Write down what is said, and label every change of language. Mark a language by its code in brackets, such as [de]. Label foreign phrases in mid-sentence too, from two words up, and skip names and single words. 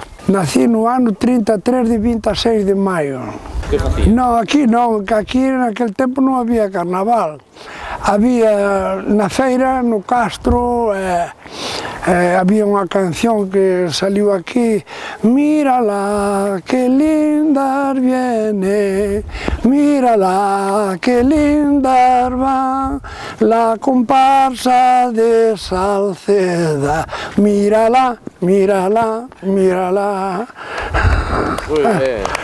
[gl] Nací no ano 33 de 26 de maio. Que facía? Non, aquí non, que aquí naquel tempo non había Carnaval. Había na feira, no Castro, había unha canción que saliu aquí. [es] Mírala, que lindas viene, mírala, que lindas van, la comparsa de Salceda. Mírala, mírala, mírala. Muy bien.